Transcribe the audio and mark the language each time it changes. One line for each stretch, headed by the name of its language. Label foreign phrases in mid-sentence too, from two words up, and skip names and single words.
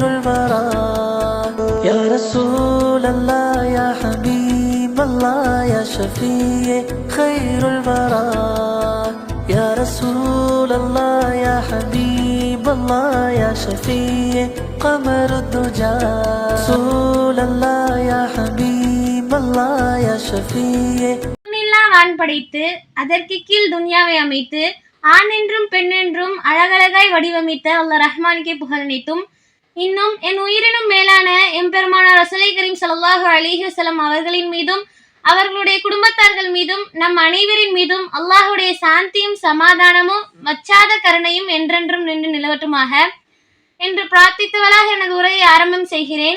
Arabic: البراء يا رسول الله يا حبيب الله يا شفيع خير البراء يا رسول الله يا حبيب الله يا شفيع قمر الدجى رسول الله يا حبيب الله يا شفيع
Tamil: வான் படைத்து அதற்கு கீழ் துன்யாவை அமைத்து ஆண் என்றும் பெண் என்றும் அழகழகாய் வடிவமைத்த அல்லாஹ் ரஹ்மானுக்கே புகழ் அனைத்தும். இன்னும் என் உயிரினும் மேலான எம்பெருமானார்
Arabic: رسول الكريم صلى الله عليه وسلم
Tamil: அவர்களின் மீதும் அவர்களுடைய குடும்பத்தார்கள் மீதும் நம் அனைவரின் மீதும் அல்லாஹுடைய சாந்தியும் சமாதானமும் மச்சாத கருணையும் என்றென்றும் நின்று நிலவட்டுமாக என்று பிரார்த்தித்தவளாக எனது உரையை ஆரம்பம் செய்கிறேன்.